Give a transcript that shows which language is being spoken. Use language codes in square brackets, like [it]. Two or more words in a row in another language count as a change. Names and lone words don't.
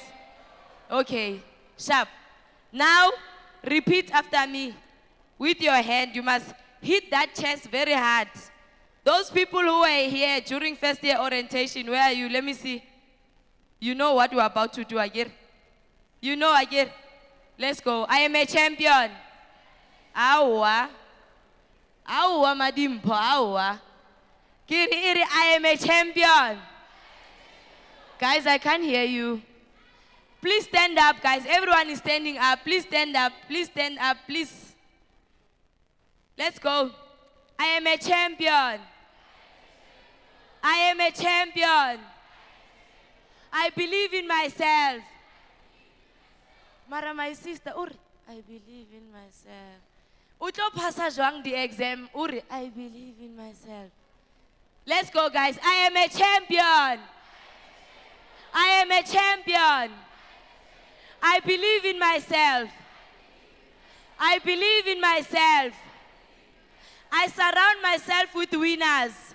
[en] Okay, sharp. Now, repeat after me. With your hand, you must hit that chest very hard. Those people who were here during first year orientation, where are you? Let me see. You know what we're about to do, Agir? You know, Agir? Let's go. I am a champion. Awa. Awa, madimpo, awa. Kiri, I am a champion. Guys, I can't hear you. Please stand up, guys. Everyone is standing up. Please stand up. Please stand up, please. Let's go. I am a champion. I am a champion. I believe in myself. Mara, my sister, I believe in myself. [tn] Utlo pasa jwang [en] the exam, I believe in myself. Let's go, guys. I am a champion. I am a champion. I believe in myself. I believe in myself. I surround myself with winners.